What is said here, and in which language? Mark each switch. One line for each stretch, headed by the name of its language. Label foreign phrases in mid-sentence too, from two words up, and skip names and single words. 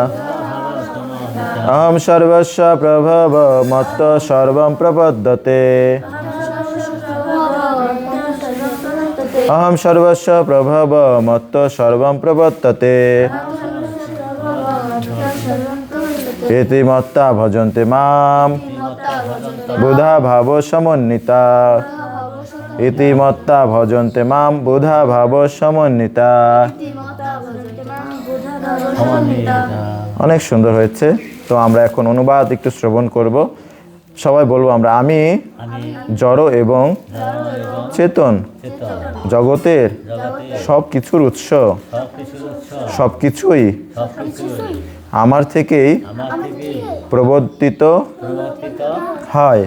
Sanskrit: অহম সর্বস্ব প্রভব মত্ত সর্বম প্রবর্ততে অহম সর্বস্ব প্রভব মত্ত সর্বম প্রবর্ততে ইতি মত্তা ভজন্তে মাম বুধা ভাব সমন্বিতা ইতি মত্তা ভজন্তে মাম বুধা ভাব সমন্বিতা।
Bangla: অনেক সুন্দর হয়েছে। তো আমরা এখন অনুবাদ একটু শ্রবণ করব। সবাই বলবো আমরা, আমি জড় এবং চেতন জগতের সব কিছুর উৎস, সব কিছুই আমার থেকেই প্রবর্তিত হয়।